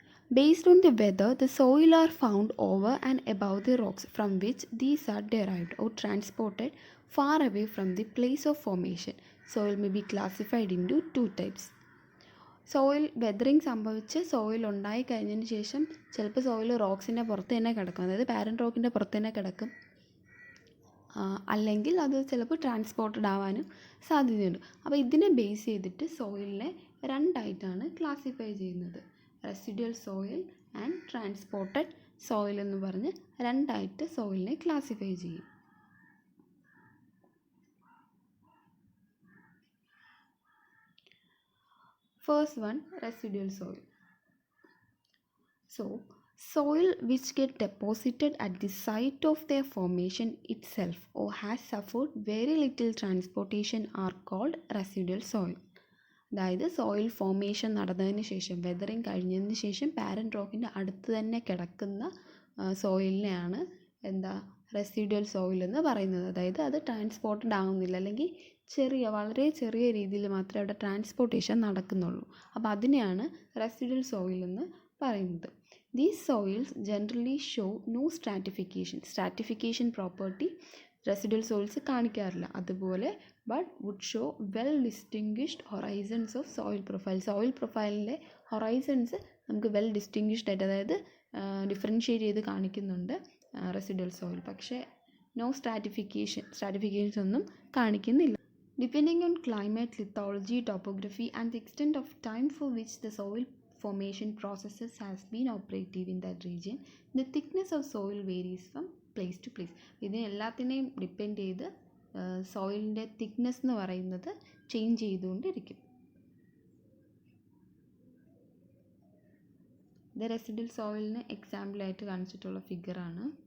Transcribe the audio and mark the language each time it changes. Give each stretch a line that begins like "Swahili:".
English: Based on the weather, the soil are found over and above the rocks from which these are derived or transported far away from the place of formation. Soil may be classified into two types.
Malayalam: Soil weathering സംഭവിച്ച് soil ഉണ്ടായി കഴിഞ്ഞതിന് ശേഷം ചിലപ്പോൾ soil റോക്സിൻ്റെ പുറത്ത് തന്നെ കിടക്കും, അതായത് parent റോക്കിൻ്റെ പുറത്ത് തന്നെ കിടക്കും. അല്ലെങ്കിൽ അത് ചിലപ്പോൾ ട്രാൻസ്പോർട്ടഡ് ആവാനും സാധ്യതയുണ്ട്. അപ്പോൾ ഇതിനെ ബേസ് ചെയ്തിട്ട് സോയിലിനെ രണ്ടായിട്ടാണ് ക്ലാസിഫൈ ചെയ്യുന്നത്. Residual soil and transported soil എന്ന് പറഞ്ഞ് രണ്ടായിട്ട് സോയിലിനെ ക്ലാസിഫൈ ചെയ്യും.
English: First one, residual soil. So, soil which get deposited at the site of their formation itself or has suffered very little transportation are called residual soil.
Malayalam: അതായത് soil formation നടന്നതിന് ശേഷം, weathering കഴിഞ്ഞതിന് ശേഷം parent റോക്കിൻ്റെ അടുത്ത് തന്നെ കിടക്കുന്ന സോയിലിനെയാണ് residual soil എന്ന് പറയുന്നത്. അതായത് അത് ട്രാൻസ്പോർട്ടഡ് ആവുന്നില്ല, അല്ലെങ്കിൽ വളരെ ചെറിയ രീതിയിൽ മാത്രമേ അവിടെ ട്രാൻസ്പോർട്ടേഷൻ നടക്കുന്നുള്ളൂ. അപ്പോൾ അതിനെയാണ് റെസിഡ്യുവൽ സോയിൽ എന്ന് പറയുന്നത്.
English: these soils generally show no stratification
Malayalam: property residual soils കാണിക്കാറില്ല.
English: അതുപോലെ but would show well distinguished horizons of soil profile.
Malayalam: Soil പ്രൊഫൈലിലെ Horizons നമുക്ക് വെൽ ഡിസ്റ്റിങ്വിഷ്ഡ് ആയിട്ട്, അതായത് ഡിഫറൻഷ്യേറ്റ് ചെയ്ത് കാണിക്കുന്നുണ്ട് റെസിഡ്യുവൽ സോയിൽ. പക്ഷേ നോ സ്ട്രാറ്റിഫിക്കേഷൻസ് ഒന്നും കാണിക്കുന്നില്ല.
English: Depending on climate, lithology, topography and the extent of time for which the soil formation processes has been operative in that region, the thickness of soil varies from place to place.
Malayalam: ഇതിനെ എല്ലാത്തിനെയും depend ചെയ്ത് സോയിലിൻ്റെ thickness എന്ന് പറയുന്നത് change ചെയ്തുകൊണ്ടിരിക്കും. ഇത് residual സോയിലിന് എക്സാമ്പിളായിട്ട് കാണിച്ചിട്ടുള്ള ഫിഗറാണ്.